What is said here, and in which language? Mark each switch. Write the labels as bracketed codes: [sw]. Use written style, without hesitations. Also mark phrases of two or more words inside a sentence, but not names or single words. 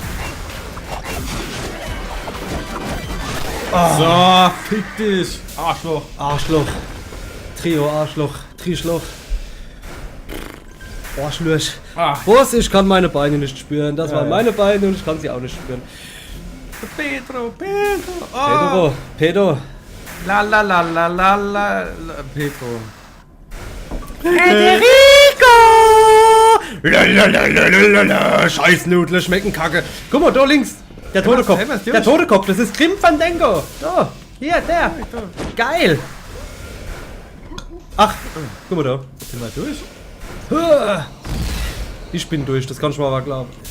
[de] So, fick dich. Arschloch. Arschloch. Trio, Arschloch. Trischloch. Arschloch. Ah. Was? Ich kann meine Beine nicht spüren. Das Ja, waren ja. meine Beine und ich kann sie auch nicht spüren. Pedro. Pedro, Pedro. La la la la la la. Pedro. Federico! Lalalala, Scheißnudel, schmecken kacke. Guck mal, da links. Der tote Kopf. Der tote Kopf, das ist Grim Fandango. Da, hier, der. Geil. Ach, guck mal da. Sind wir durch? Ich bin durch, das kannst du mir aber glauben.